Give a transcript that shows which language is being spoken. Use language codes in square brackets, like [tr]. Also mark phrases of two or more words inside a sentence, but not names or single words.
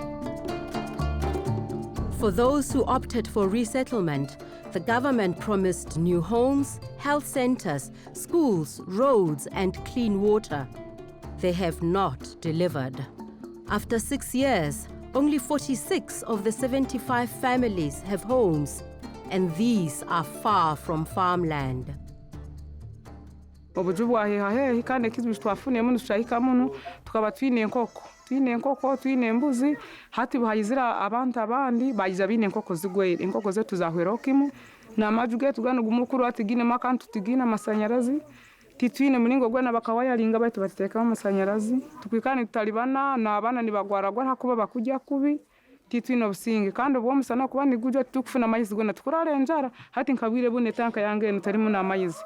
[en] For those who opted for resettlement, the government promised new homes, health centers, schools, roads, and clean water. They have not delivered. After 6 years, only 46 of the 75 families have homes, and these are far from farmland. [nyo] Obuju bwahehahehi kandi ekizwi twafuniye muno tushahika muno tukaba twine enkoko twine embuzi hati buhayizira abantu abandi bayiza bine enkoko zigwere enkoko zetu zahwera okimu n'amaju getu gano gumukuru atigine makantu tigine amasanyarazi titwine mulingo gwana bakawayalinga baitu batekaho amasanyarazi tukwikane tutalibana n'abana nibagwaragwa hakuba bakujya kubi titwine obusinge kandi obwo musana kuba nigujya tukufuna amayizi gona tukurare njara hati nkabwire bune tanka yange nutarimu n'amayizi.